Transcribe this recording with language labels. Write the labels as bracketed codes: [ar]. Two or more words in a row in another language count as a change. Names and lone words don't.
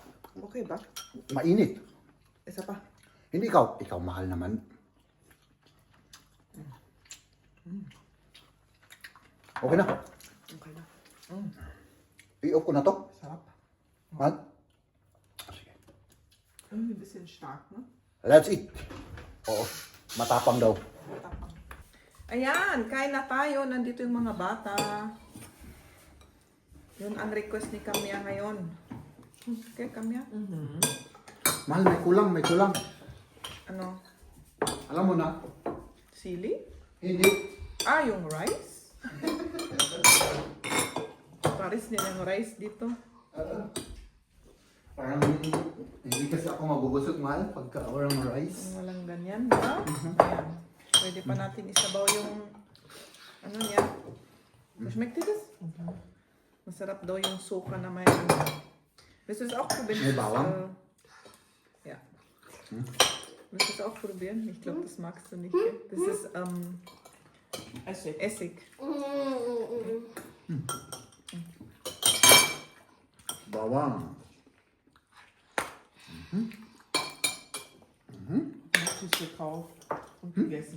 [tl] Okay ba? Mainit. Isa pa. Hindi ikaw. Ikaw mahal naman. Okay na. Okay na. I-off ko na to. Sarap. Mahal. Sige. [de] Ein bisschen stark, ne? [en] Let's eat. [tl] Oo. Matapang daw. Tapang. Ayan, kain na tayo. Nandito yung mga bata. Yun ang request ni Kamya ngayon. Okay, Kamya? Mahal, may kulang, may kulang. Ano? Alam mo na? Sili? Hindi. Ah, yung rice? Paris nila yung rice dito. Parang hindi kasi ako mabubusog, mahal, pagka walang rice. Walang ganyan, ba? Ayan. Pwede pa natin isabaw yung ano niya. [de] Schmeckt dir das? [tl] Masarap daw yung suka na may ano. [de] Willst du das auch probieren? [tl] May bawang? [de] Ja. Willst du das auch probieren? Ich glaube, das magst du nicht. Gell? Das ist Essig. [tl] Bawang. [de] Mochis gekauft und gegessen.